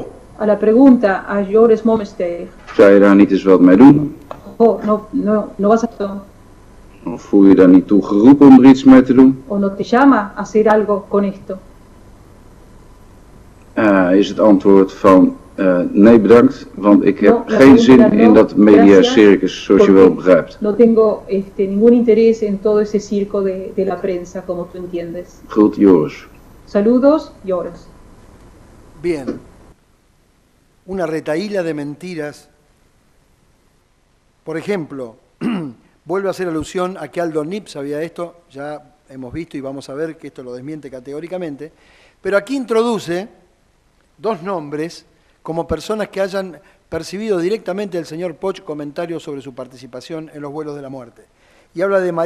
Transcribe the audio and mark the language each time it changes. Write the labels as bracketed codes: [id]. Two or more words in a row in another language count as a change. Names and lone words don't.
[es] A la pregunta a Joris Mommersteeg... [nl] Zou je daar niet eens wat mee doen? [es] Oh, no vas a... [nl] Of voel je daar niet toe geroepen om er iets mee te doen? [es] O no te llama a hacer algo con esto. [nl] Is het antwoord van... nee bedankt, want ik heb geen zin in dat mediacircus zoals je wel begrijpt. [es] No tengo ningún interés en todo ese circo de la prensa, como tú entiendes. [nl] Groet Joris. [es] Saludos, Joris. Bien. Una retahíla de mentiras. Por ejemplo, vuelve a hacer alusión a que Aldo Nip sabía esto, ya hemos visto y vamos a ver que esto lo desmiente categóricamente, pero aquí introduce dos nombres como personas que hayan percibido directamente del señor Poch comentarios sobre su participación en los vuelos de la muerte.